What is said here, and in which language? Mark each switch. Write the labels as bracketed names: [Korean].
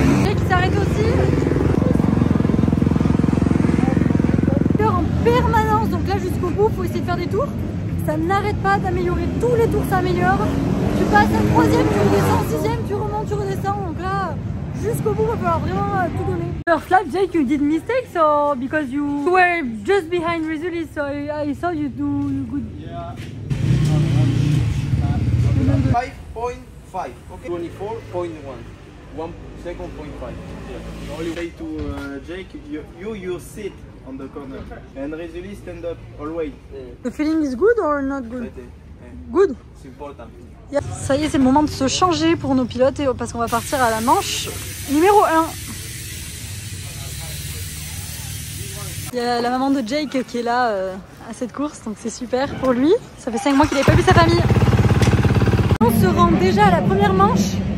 [French] Et qui s'arrête aussi en permanence, donc là jusqu'au bout il faut essayer de faire des tours, ça n'arrête pas d'améliorer, tous les tours s'améliorent. Tu passes un troisième, tu redescends, sixième, tu remontes, tu redescends. Donc là, jusqu'au bout, il va falloir vraiment tout donner. [English] First lap, Jake, you did mistakes or because you were just behind Rizuli, so I saw you do good. Yeah. 5.5, okay? 24.1. 1 second, 0.5. Yeah. Only way to Jake, you sit on the corner and Rizuli stand up always. The feeling is good or not good? Good. [French] C'est important. Ça y est, c'est le moment de se changer pour nos pilotes parce qu'on va partir à la manche numéro 1. Il y a la maman de Jake qui est là à cette course, donc c'est super pour lui. Ça fait 5 mois qu'il n'avait pas vu sa famille. On se rend déjà à la première manche.